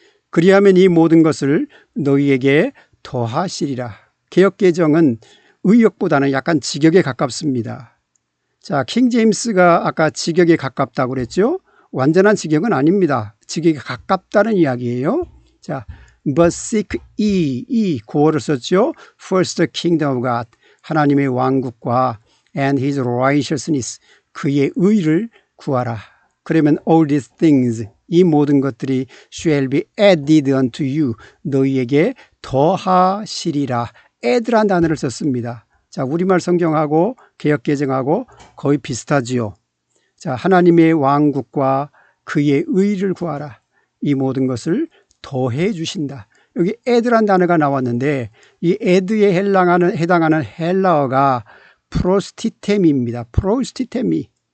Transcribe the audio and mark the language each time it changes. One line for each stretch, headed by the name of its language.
Korean: 그리하면 이 모든 것을 너희에게 더하시리라. 개역개정은 의역보다는 약간 직역에 가깝습니다. 자, 킹 제임스가 아까 직역에 가깝다고 그랬죠? 완전한 직역은 아닙니다. 직역에 가깝다는 이야기예요. 자,
English: but seek ye,
Korean: 이 구어를 썼죠.
English: First the kingdom of God,
Korean: 하나님의 왕국과
English: and his righteousness,
Korean: 그의 의를 구하라. 그러면
English: all these things,
Korean: 이 모든 것들이
English: shall be added unto you,
Korean: 너희에게 더하시리라. add란 단어를 썼습니다. 자, 우리말 성경하고 개역개정하고 거의 비슷하지요. 자, 하나님의 왕국과 그의 의를 구하라. 이 모든 것을 더해 주신다. 여기 add란 단어가 나왔는데 이 add에 해당하는 헬라어가 프로스티템입니다. 프로스티템이.